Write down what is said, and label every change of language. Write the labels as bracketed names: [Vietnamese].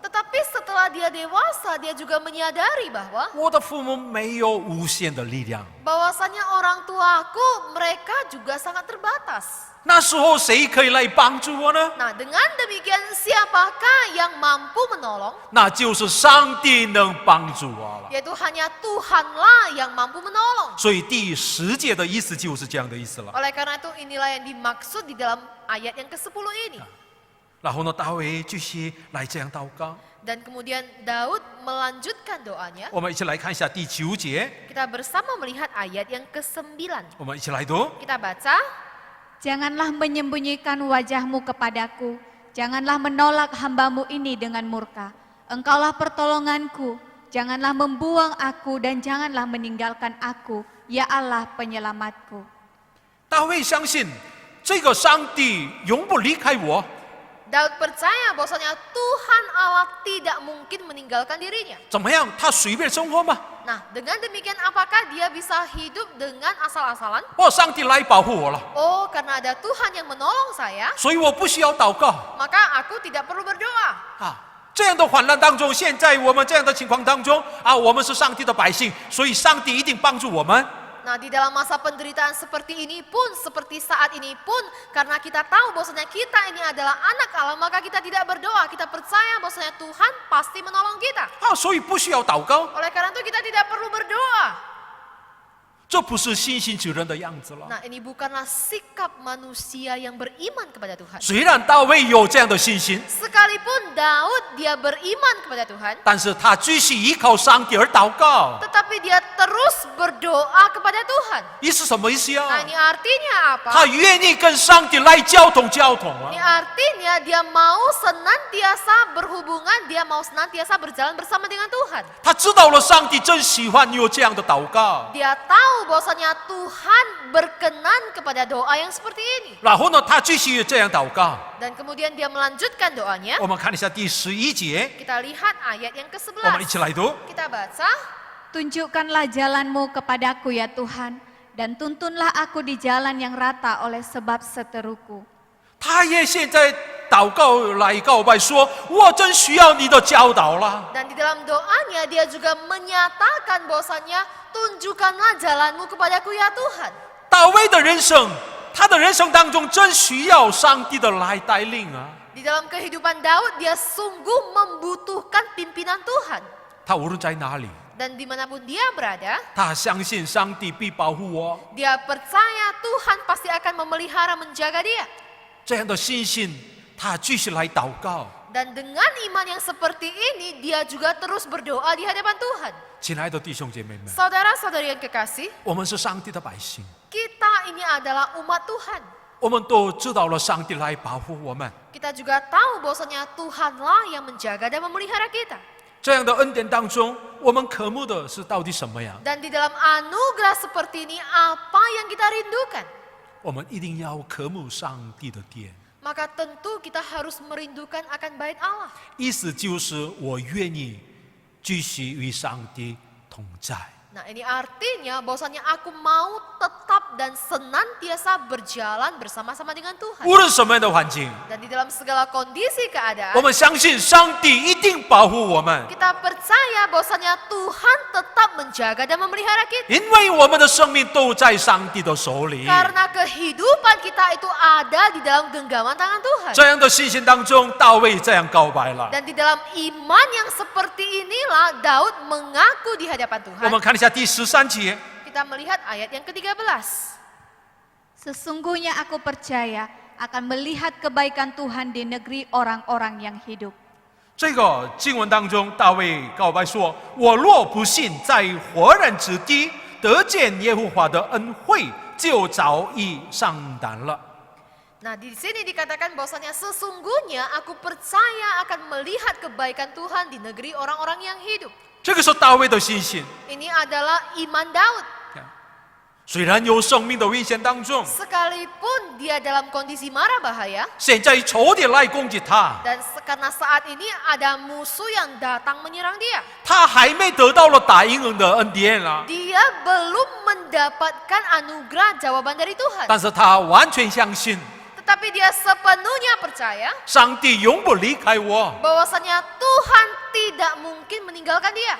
[Indonesian] Tetapi setelah dia dewasa dia juga menyadari bahwa [Chinese] 我的父母没有无限的力量。 [Indonesian] bahwasannya orang tuaku mereka juga sangat terbatas. [Chinese] 那时候谁可以来帮助我呢？ [Indonesian] Nah, dengan demikian siapakah yang mampu menolong? [Chinese] 那就是上帝能帮助我了。 [Indonesian] Yaitu hanya Tuhanlah yang mampu menolong. [Chinese] 所以第10节的意思就是这样的意思了。 [Indonesian] Oleh karena itu inilah yang dimaksud di dalam ayat yang ke-10 ini. [Chinese] 然后呢，大卫继续来这样祷告。 [Indonesian] Dan kemudian Daud melanjutkan doanya. [Chinese] 我们一起来看一下第9节， [Indonesian] Kita bersama melihat ayat yang ke-9. [Chinese] 我们一起来读。 [Indonesian] Kita baca. Janganlah menyembunyikan wajahmu kepadaku, janganlah menolak hambamu ini dengan murka. Engkaulah pertolonganku, janganlah membuang aku dan janganlah meninggalkan aku, ya Allah penyelamatku. [Chinese] 大卫相信这个上帝永不离开我， [Indonesian] Daud percaya bahwasanya Tuhan Allah tidak mungkin meninggalkan dirinya. [Chinese] 怎么样？他随便生活吗？ [Indonesian] Nah, dengan demikian apakah dia bisa hidup dengan asal-asalan? [Chinese] 哦，上帝来保护我了， [Indonesian] Oh, karena ada Tuhan yang menolong saya, [Chinese] 所以我不需要祷告 [Indonesian] maka aku tidak perlu berdoa. 啊。 [Chinese] 这样的患难当中，现在我们这样的情况当中啊，我们是上帝的百姓，所以上帝一定帮助我们。 [Indonesian] Nah, di dalam masa penderitaan seperti ini pun, seperti saat ini pun, karena kita tahu bahwasanya kita ini adalah anak Allah, maka kita tidak berdoa, kita percaya bahwasanya Tuhan pasti menolong kita. [Chinese] 啊，所以不需要祷告， [Indonesian] Oleh karena itu kita tidak perlu berdoa. [Chinese] 这不是信心之人的样子了。 [Indonesian] Nah, ini bukanlah sikap manusia yang beriman kepada Tuhan. [Chinese] 虽然大卫有这样的信心， [Indonesian] Sekalipun Daud dia beriman kepada Tuhan, [Chinese] 但是他继续依靠上帝而祷告。 [Indonesian] tetapi dia terus berdoa kepada Tuhan. [Chinese] 意思什么意思 [Indonesian] Nah, 啊？ ini artinya apa? [Chinese] 他愿意跟上帝来交通啊 [Indonesian] Ini。 artinya dia mau senantiasa berhubungan, dia mau senantiasa berjalan bersama dengan Tuhan. [Chinese] 他知道了上帝真喜欢有这样的祷告， [Indonesian] Dia tahu bahwasanya Tuhan berkenan kepada doa yang seperti ini. [Chinese] 然后呢，他继续这样祷告。 [Indonesian] Dan kemudian dia melanjutkan doanya. [Chinese] 我们看一下第11节， [Indonesian] Kita lihat ayat yang [Chinese] 我们一 [Indonesian] ke-11. [Chinese] 起来读。 [Indonesian] Kita baca. Tunjukkanlah jalanmu kepadaku ya Tuhan, dan tuntunlah aku di jalan yang rata oleh sebab seteruku. [Chinese] 他也现在祷告来告白说：“我真需要你的教导了。 [Indonesian] Dan di dalam doanya dia juga menyatakan bahwasanya tunjukkanlah jalanmu kepadaku ya Tuhan. ” [Chinese] 大卫的人生，他的人生当中真需要上帝的来带领啊！ [Indonesian] Di dalam kehidupan Daud dia sungguh membutuhkan pimpinan Tuhan. [Chinese] 他无论在哪里， [Indonesian] Dan dimanapun dia berada, [Chinese] 他相信上帝必保护我。 [Indonesian] dia percaya Tuhan pasti akan memelihara menjaga dia. [Chinese] 这样的信心，他继续来祷告。 [Indonesian] Dan dengan iman yang seperti ini, dia juga terus berdoa di hadapan Tuhan. [Chinese] 亲爱的弟兄姐妹们， [Indonesian] Saudara-saudari yang kekasih, [Chinese] 我们是上帝的百姓， [Indonesian] kita ini adalah umat Tuhan. [Chinese] 我们都知道了上帝来保护我们。 [Indonesian] Kita juga tahu bahwasanya Tuhanlah yang menjaga dan memelihara kita. [Chinese] 这样的恩典当中，我们渴慕的是到底什么呀？ [Indonesian] Dan di dalam anugerah seperti ini, apa yang kita rindukan? [Chinese] 我们一定要渴慕上帝的殿。 [Indonesian] Maka tentu kita harus merindukan akan bait Allah. [Chinese] 意思就是我愿意继续与上帝同在。 [Indonesian] Nah, ini artinya bahwasanya aku mau tetap dan senantiasa berjalan bersama-sama dengan Tuhan. [Chinese] 无论什么样的环境， [Indonesian] Dan di dalam segala kondisi [Chinese] 我 [Indonesian] keadaan, [Chinese] 们相信上帝一定保护我们， [Indonesian] kita percaya bahwasanya Tuhan tetap menjaga dan memelihara kita. [Chinese] 因为我们的生命都在上帝的手里。 [Indonesian] Karena kehidupan kita itu ada di dalam genggaman tangan Tuhan. [Chinese] 这样的信心当中，大卫这样告白了。 [Indonesian] Dan di dalam iman yang seperti inilah Daud mengaku di hadapan [Chinese] 我 [Indonesian] Tuhan. [Chinese] 们看一下第13节。 [Indonesian] Kita melihat ayat yang ke-13. Sesungguhnya aku percaya akan melihat kebaikan Tuhan di negeri orang-orang yang hidup. [Chinese] 这个经文当中，大卫告白说：“我若不信，在活人之地得见耶和华的恩惠，就早已上胆了。” [Indonesian] Nah, di sini dikatakan bahwasanya sesungguhnya aku percaya akan melihat kebaikan Tuhan di negeri orang-orang yang hidup. [Chinese] 这个是大卫的信心。 [Indonesian] Ini adalah iman Daud. [Chinese] 虽然有生命的危险当中， [Indonesian] Sekalipun dia dalam kondisi mara bahaya, [Chinese] 现在仇敌来攻击他， [Indonesian] dan karena saat ini ada musuh yang datang menyerang dia. [Chinese] 他还没得到了答应的恩典啊， [Indonesian] Dia belum mendapatkan anugerah jawaban dari Tuhan. [Chinese] 但是他完全相信 [Indonesian] Tetapi dia sepenuhnya percaya [Chinese] 上帝永不离开我， [Indonesian] bahwasanya Tuhan tidak mungkin meninggalkan dia.